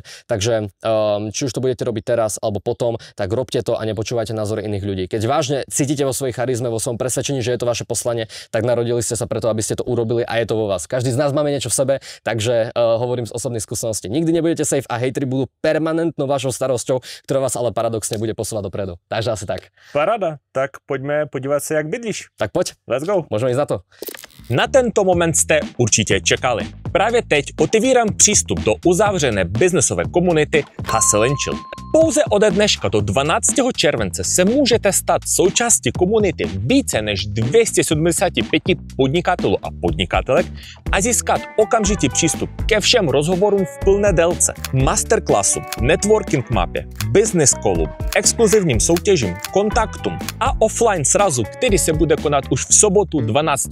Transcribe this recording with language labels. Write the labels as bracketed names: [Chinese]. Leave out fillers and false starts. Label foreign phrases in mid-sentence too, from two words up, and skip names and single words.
[Slovak] Takže či už to budete robiť teraz alebo potom, tak robte to a nepočúvajte názory iných ľudí. Keď vážne cítite vo svojej charizme, vo svojom presvedčení, že je to vaše poslanie, tak narodili ste sa preto, aby ste to urobili a je to vo vás. Každý z nás máme niečo v sebe, takže hovorím z osobnej skúsenosti. Nikdy nebudete safe a hejtri budú permanentnou vašou starosťou, ktorá vás ale paradoxne bude posúvať dopredu. Takže asi tak. [Czech] Paráda, tak pojďme podívat se, jak bydlíš. [Slovak] Tak poď. [English] Let's go. [Slovak] Môžeme ísť na to. [Czech] Na tento moment jste určitě čekali. Právě teď otevírám přístup do uzavřené biznesové komunity Hustle & Chill. Pouze ode dneška do 12. července se můžete stát součástí komunity více než 275 podnikatelů a podnikatelek a získat okamžitý přístup ke všem rozhovorům v plné délce, masterclassu, networking mapě, business callům, exkluzivním soutěžím, kontaktům a offline srazu, který se bude konat už v sobotu 12.